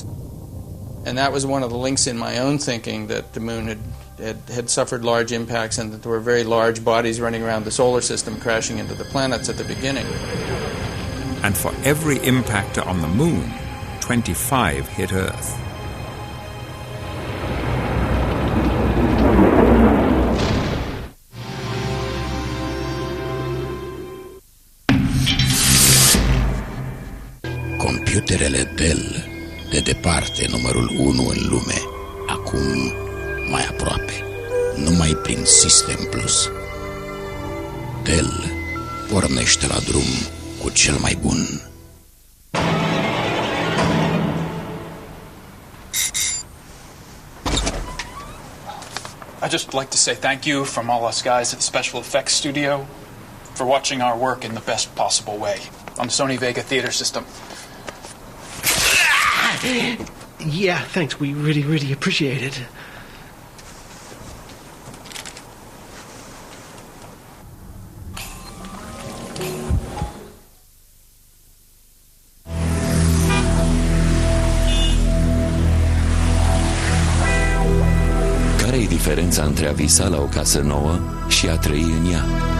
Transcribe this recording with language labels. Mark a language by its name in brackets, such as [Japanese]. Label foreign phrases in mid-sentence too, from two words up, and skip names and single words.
[English] And that was one of the links in my own thinking, that the moon had suffered large impacts and that there were very large bodies running around the solar system crashing into the planets at the beginning. And for every impactor on the moon, 25 hit Earth. [Romanian] Computerele Dell, de departe numărul 1 în lume, acum mai aproape, numai prin System Plus. Dell pornește la drum cu cel mai bun. [English] I'd just like to say thank you from all us guys at the Special Effects Studio for watching our work in the best possible way on the Sony Vega theater system. Yeah, thanks. We really appreciate it. [Romanian] Care e diferența între a visa la o casă nouă și a trăi în ea?